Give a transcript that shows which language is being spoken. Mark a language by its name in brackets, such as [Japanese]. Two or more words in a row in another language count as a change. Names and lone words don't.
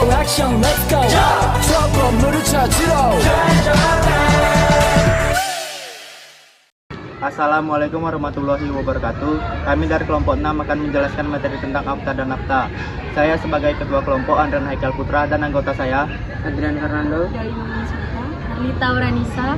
[Korean] 액션 [English] let's go [Korean] 저 건물을 찾으러 [Arabic] السلام عليكم ورحمة الله وبركاته. [Indonesian] Kami dari kelompok 6 akan menjelaskan materi tentang AFTA dan NAFTA. Saya sebagai ketua kelompok Andran Haikal Putra dan anggota saya Adrian Fernando, Arlita Uranisa.